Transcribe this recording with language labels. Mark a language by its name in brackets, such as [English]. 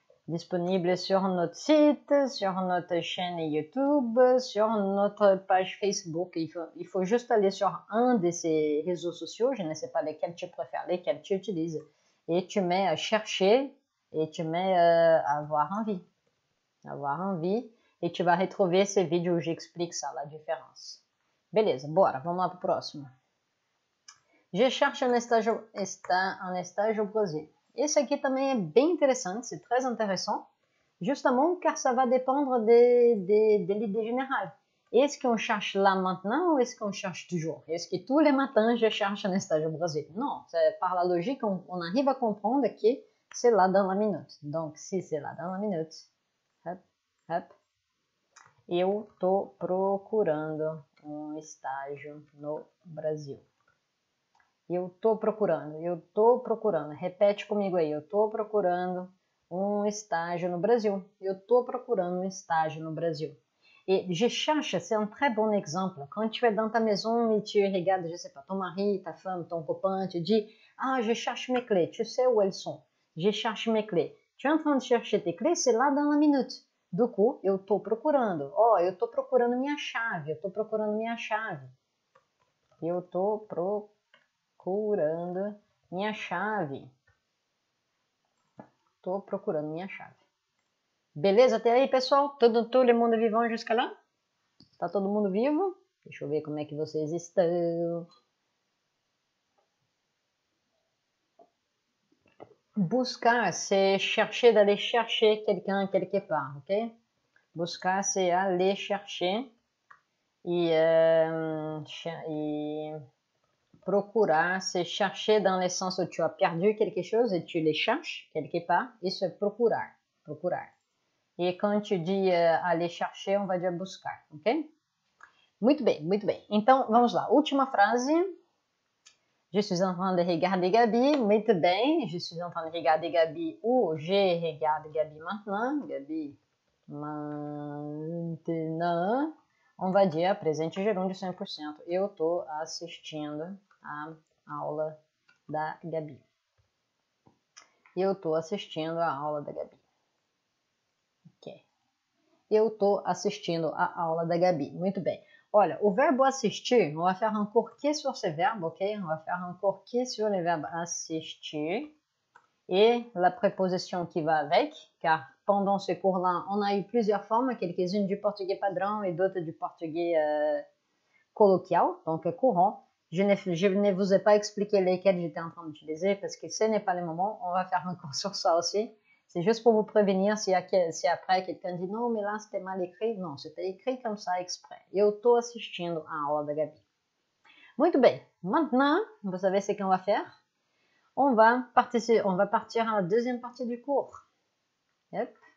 [French] disponible sur notre site, sur notre chaîne YouTube, sur notre page Facebook. Il faut juste aller sur un de ces réseaux sociaux, je ne sais pas lesquels tu préfères, lesquels tu utilises, et tu mets chercher et tu mets avoir envie. Avoir envie, [Portuguese] e tu vai [French] retrouver [Portuguese] esse vídeo [French] où j'explique ça, la différença. [Portuguese] Beleza, bora, vamos lá pro próximo. [French] Je cherche un estágio au Brasil. [Portuguese] Esse aqui também é bem interessante, [French] c'est très intéressant, justement car ça va dépendre de l'idée générale. Est-ce qu'on cherche là maintenant ou est-ce qu'on cherche toujours? Est-ce que tous les matins je cherche un estágio au Brasil? Non, par la logique, on arrive à comprendre que c'est là dans la minute. Donc, si c'est là dans la minute, hop, hop, [Portuguese] eu tô procurando um estágio no Brasil. Eu tô procurando. Repete comigo aí, eu tô procurando um estágio no Brasil. Eu tô procurando um estágio no Brasil. [French] Et je cherche, c'est un très bon exemple. Quand tu es dans ta maison et tu regardes, je sais pas, ton mari, ta femme, ton copain, tu dis, ah, je cherche mes clés. Tu sais où elles sont. Je cherche mes clés. Tu es en train de chercher tes clés, c'est là dans la minute. Do coup, [Portuguese] eu tô procurando. Oh, eu tô procurando minha chave. Eu tô procurando minha chave. Eu tô procurando minha chave. Tô procurando minha chave. Beleza até aí, pessoal? Todo mundo vivão [French] jusqu'à là? [Portuguese] Tá todo mundo vivo? Deixa eu ver como é que vocês estão. [French] Buscar, c'est chercher, d'aller chercher quelqu'un quelque part, ok? Buscar, c'est aller chercher. E procurar, c'est chercher dans le sens où tu as perdu quelque chose et tu le cherches quelque part. [Portuguese] Isso é procurar, procurar. [French] E quand tu dis aller chercher, on va dire buscar, ok? [Portuguese] Muito bem, muito bem. Então, vamos lá. Última frase. [French] Je suis en train de regarder Gabi. [Portuguese] Muito bem. [French] Je suis en train de regarder Gabi ou je regarde Gabi maintenant. Gabi maintenant. On va dire presente gerúndio 100%. [Portuguese] Eu tô assistindo a aula da Gabi. Eu tô assistindo a aula da Gabi. Ok. Eu tô assistindo a aula da Gabi. Muito bem. Olha, o verbo assistir, [French] on va faire encore que sur ce verbe, ok? On va faire encore que sur le verbe assistir. Et la préposition qui va avec, car pendant ce cours-là, on a eu plusieurs formes, quelques-unes du portugais padrão et d'autres du portugais colloquial, donc courant. Je ne vous ai pas expliqué lesquels j'étais en train d'utiliser parce que ce n'est pas le moment. On va faire un cours sur ça aussi. C'est juste pour vous prévenir si après quelqu'un dit non, mais là c'était mal écrit. Non, c'était écrit comme ça exprès. [Portuguese] Eu tô assistindo a aula da Gabi. Muito bem. [French] Maintenant, vous savez ce qu'on va faire? On va partir à la deuxième partie du cours. Yep.